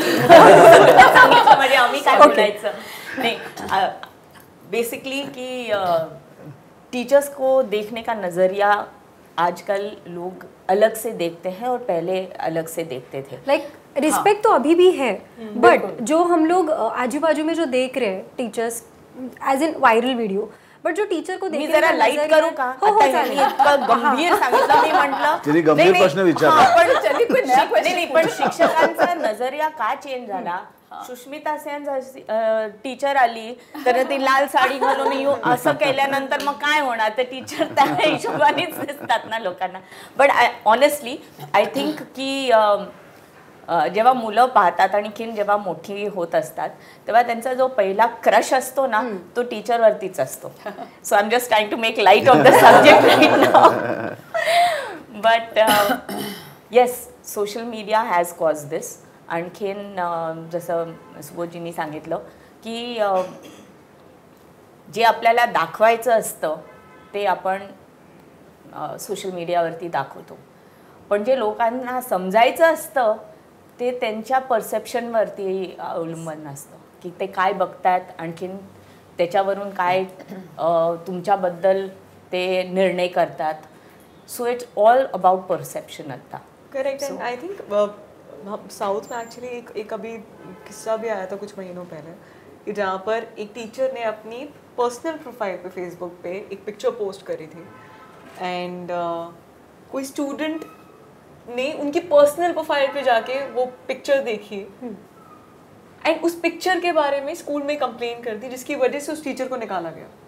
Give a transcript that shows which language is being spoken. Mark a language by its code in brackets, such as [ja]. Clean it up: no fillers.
[mr] सांगितलं म्हणजे आम्ही काय बोलायचं नाही. [hi] बेसिकली कि टीचर्स को देखने का नज़रिया आजकल लोग अलग से देखते हैं और पहले अलग से देखते थे. लाइक रिस्पेक्ट तो अभी भी है, बट जो हम लोग आजू बाजू में जो देख रहे हैं teachers as in viral video, but जो टीचर को [mr] मी जरा लाईट करू का? गंभीर सांगितलं मी म्हटलं गंभीर प्रश्न विचारला, पण शिक्षकांचा नजरिया का चेंज झाला? सुष्मिता सेन टीचर आली तर ती लाल साडी घालून येऊ असं केल्यानंतर मग काय होणार? ते टीचर त्या हिशोबानेच दिसतात ना लोकांना. [en] but honestly I think [mr] की जेव्हा मुलं पाहतात आणखीन जेव्हा मोठी होत असतात तेव्हा त्यांचा जो पहिला क्रश असतो ना तो टीचरवरतीच असतो. [en] So I am just trying to make light of the subject right now. But yes, social media has cause this. [mr] आणखीन जसं सुबोधजींनी सांगितलं की जे आपल्याला दाखवायचं असतं ते आपण सोशल मीडियावरती दाखवतो, पण जे लोकांना समजायचं असतं ते त्यांच्या परसेप्शनवरती अवलंबून असतं की ते काय बघतात, आणखीन त्याच्यावरून काय तुमच्याबद्दल ते निर्णय करतात. [en] So it's all about perception आता. Correct. And I think [hi] south में एक्चुअली एक अभी किस्सा भी आया था कुछ महीनों पहले कि जहाँ पर एक टीचर ने अपनी पर्सनल प्रोफाइल पे फेसबुक पे एक पिक्चर पोस्ट करी थी एंड कोई स्टूडेंट ने उनकी पर्सनल प्रोफाइल पे जाके वो पिक्चर देखी एंड उस पिक्चर के बारे में स्कूल में कंप्लेन कर दी जिसकी वजह से उस टीचर को निकाला गया.